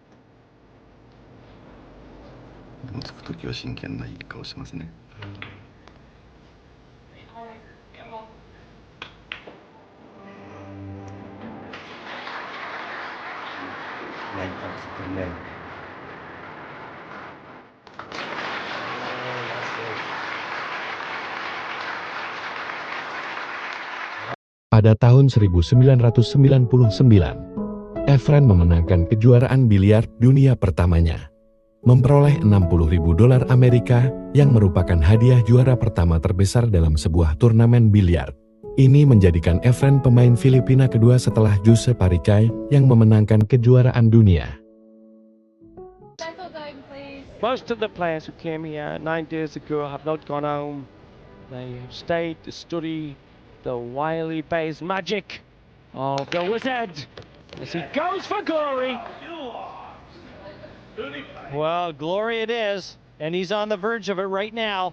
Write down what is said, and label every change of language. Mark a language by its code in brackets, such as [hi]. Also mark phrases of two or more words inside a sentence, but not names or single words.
[ja] でもつくときは真剣ないい顔してますね。ない顔してるね。 [id] Pada tahun 1999, Efren memenangkan kejuaraan biliar dunia pertamanya, memperoleh $60.000 Amerika yang merupakan hadiah juara pertama terbesar dalam sebuah turnamen biliar. Ini menjadikan Efren pemain Filipina kedua setelah Jose Paricay yang memenangkan kejuaraan dunia. [en] Most of the players who came here 9 days ago have not gone home. They have stayed to study the wily base magic of the wizard as he goes for glory. Well, glory it is, and he's on the verge of it right now.